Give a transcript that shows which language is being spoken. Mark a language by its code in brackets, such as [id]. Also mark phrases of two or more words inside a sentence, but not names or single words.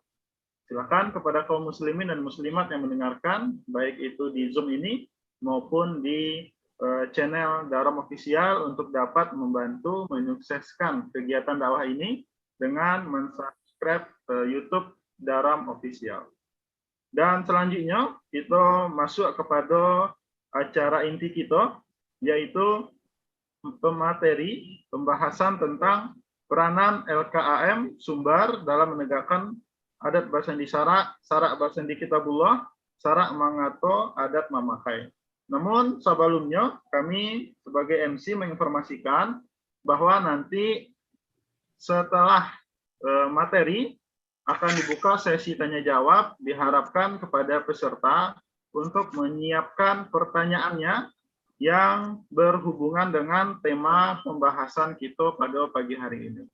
[id] Silakan kepada kaum muslimin dan muslimat yang mendengarkan, baik itu di Zoom ini maupun di channel Daram Official, untuk dapat membantu menyukseskan kegiatan dakwah ini dengan mensubscribe YouTube Daram Official. Dan selanjutnya kita masuk kepada acara inti kita, yaitu pemateri pembahasan tentang peranan LKAM Sumbar dalam menegakkan [min] adat Basandi Sarak, Sarak Basandi Kitabullah, Sarak Mangato, adat memakai. [id] Namun sebelumnya kami sebagai MC menginformasikan bahwa nanti setelah materi akan dibuka sesi tanya jawab. Diharapkan kepada peserta untuk menyiapkan pertanyaannya yang berhubungan dengan tema pembahasan kita pada pagi hari ini.